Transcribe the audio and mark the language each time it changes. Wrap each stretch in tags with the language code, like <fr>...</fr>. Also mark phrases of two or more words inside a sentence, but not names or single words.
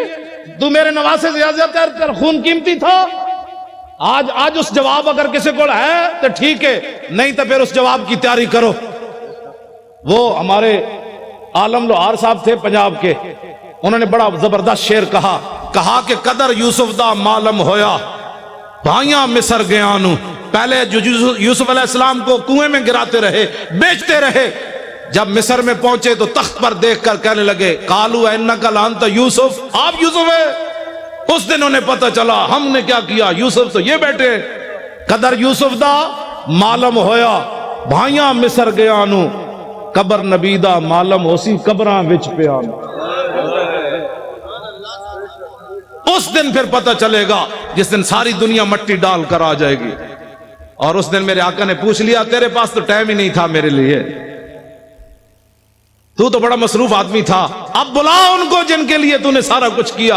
<ur>تو میرے نواسے سے زیادہ تیرا خون قیمتی تھا. آج اس جواب اگر کسی کو ہے تو ٹھیک ہے، نہیں تو پھر اس جواب کی تیاری کرو. وہ ہمارے عالم لوہار صاحب تھے پنجاب کے، انہوں نے بڑا زبردست شعر کہا کہ</ur> <pa>قدر یوسف دا معلوم ہویا بھائیاں مصر گیا نو.</pa> <ur>پہلے جو یوسف علیہ السلام کو کنویں میں گراتے رہے، بیچتے رہے، جب مصر میں پہنچے تو تخت پر دیکھ کر کہنے لگے</ur> <ar>قالو انکا لانت یوسف،</ar> <ur>آپ یوسف ہے. اس دن انہیں پتہ چلا ہم نے کیا کیا، یوسف تو یہ بیٹے.</ur> <pa>قدر یوسف دا معلوم ہویا بھائیاں مصر گیا نو، قبر نبی دا معلوم ہوسی قبراں وچ پیا نو.</pa> <ur>اس دن پھر پتہ چلے گا جس دن ساری دنیا مٹی ڈال کر آ جائے گی. اور اس دن میرے آقا نے پوچھ لیا تیرے پاس تو ٹائم ہی نہیں تھا میرے لیے، تو بڑا مصروف آدمی تھا، اب بلا ان کو جن کے لیے تو نے سارا کچھ کیا.</ur>